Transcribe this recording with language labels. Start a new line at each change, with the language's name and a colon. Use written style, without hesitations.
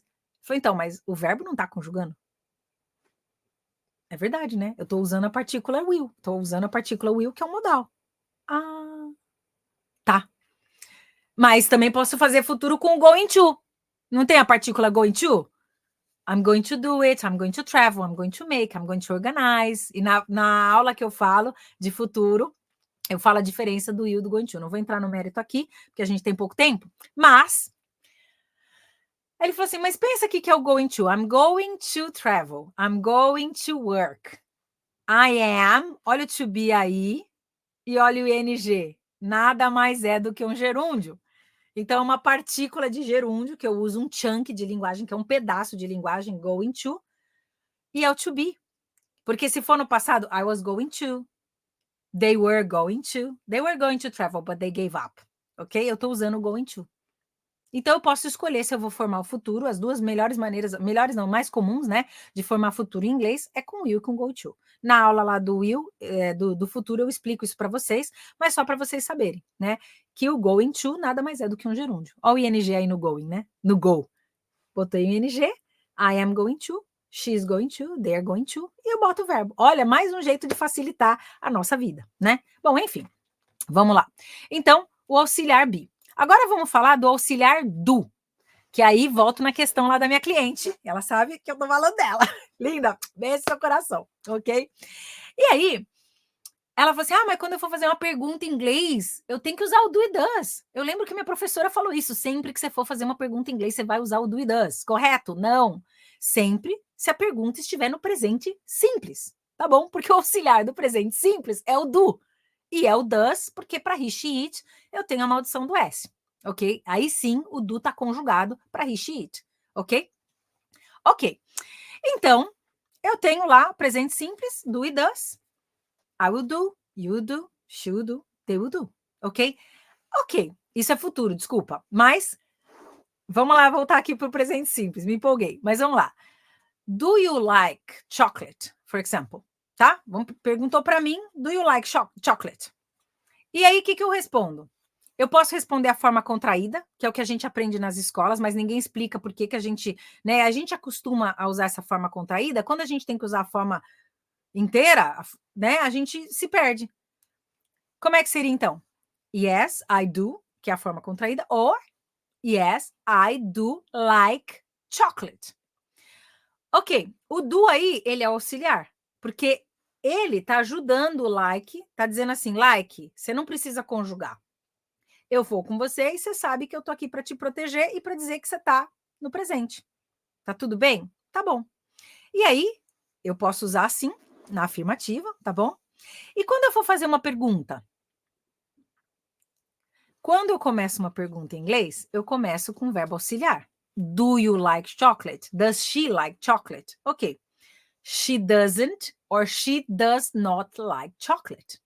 Portuguese: Eu falei, então, mas o verbo não tá conjugando? É verdade, né? Eu tô usando a partícula will, tô usando a partícula will, que é um modal. Ah, tá. Mas também posso fazer futuro com going to. Não tem a partícula going to?
English: I'm going to do it, I'm going to travel, I'm going to make, I'm going to organize.
Portuguese: E na aula que eu falo de futuro, eu falo a diferença do will e do going to. Não vou entrar no mérito aqui, porque a gente tem pouco tempo. Mas, ele falou assim, mas pensa aqui que é o going to.
English: I'm going to travel. I'm going to work. I am,
Portuguese: olha o to be aí, e olha o ing. Nada mais é do que um gerúndio. Então, é uma partícula de gerúndio, que eu uso um chunk de linguagem, que é um pedaço de linguagem, going to, e é o to be. Porque se for no passado,
English: I was going to, they were going to travel, but they gave up. Ok?
Portuguese: Eu estou usando o going to. Então, eu posso escolher se eu vou formar o futuro. As duas melhores maneiras, melhores não, mais comuns, né, de formar futuro em inglês é com will e com go to. Na aula lá do will, do futuro, eu explico isso para vocês, mas só para vocês saberem, né, que o going to nada mais é do que um gerúndio. Olha o ing aí no going, né, no go. Botei o ing,
English: I am going to,
Portuguese: she's going to, they're going to, e eu boto o verbo. Olha, mais um jeito de facilitar a nossa vida, né? Bom, enfim, vamos lá. Então, o auxiliar be. Agora vamos falar do auxiliar do, que aí volto na questão lá da minha cliente. Ela sabe que eu tô falando dela. Linda, beijo seu coração, ok? E aí, ela falou assim, mas quando eu for fazer uma pergunta em inglês, eu tenho que usar o do e does. Eu lembro que minha professora falou isso, sempre que você for fazer uma pergunta em inglês, você vai usar o do e does, correto? Não, sempre se a pergunta estiver no presente simples, tá bom? Porque o auxiliar do presente simples é o do. E é o does, porque para he, she, it, eu tenho a maldição do S, ok? Aí sim, o do está conjugado para he, she, it, ok? Ok. Então, eu tenho lá presente simples, do e does.
English: I will do, you do, she will do, they will do. Ok?
Portuguese: Ok, isso é futuro, desculpa. Mas, vamos lá, voltar aqui para o presente simples. Me empolguei, mas vamos lá.
English: Do you like chocolate, for example?
Portuguese: Tá? Perguntou para mim,
English: do you like chocolate?
Portuguese: E aí, o que eu respondo? Eu posso responder a forma contraída, que é o que a gente aprende nas escolas, mas ninguém explica por que a gente, né? A gente acostuma a usar essa forma contraída. Quando a gente tem que usar a forma inteira, né? A gente se perde. Como é que seria então?
English: Yes, I do,
Portuguese: que é a forma contraída,
English: or yes, I do like chocolate.
Portuguese: Ok, o do aí, ele é auxiliar, porque ele tá ajudando o like, tá dizendo assim, like, você não precisa conjugar. Eu vou com você e você sabe que eu tô aqui para te proteger e para dizer que você tá no presente. Tá tudo bem? Tá bom. E aí, eu posso usar assim, na afirmativa, tá bom? E quando eu for fazer uma pergunta? Quando eu começo uma pergunta em inglês, eu começo com o verbo auxiliar.
English: Do you like chocolate? Does she like chocolate? Ok. She doesn't or she does not like chocolate.